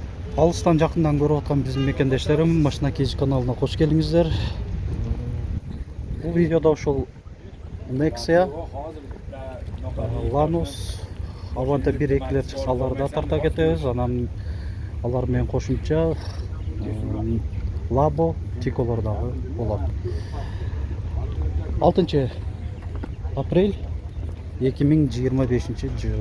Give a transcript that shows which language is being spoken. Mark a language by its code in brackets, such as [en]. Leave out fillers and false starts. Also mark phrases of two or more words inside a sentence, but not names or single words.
[kk] Алыстан жақындан көріп отқан біздің мекендештерім, Машина Кейж каналына қош келдіңіздер. [ky] Бұл видеода ошол Nexia, Lanos, Avante 1-2-лер чыкса аларды тарта кетебиз. Анан алар менен кошумча Labo, Tico'лор дагы болот. 6 апрель 2025 жыл.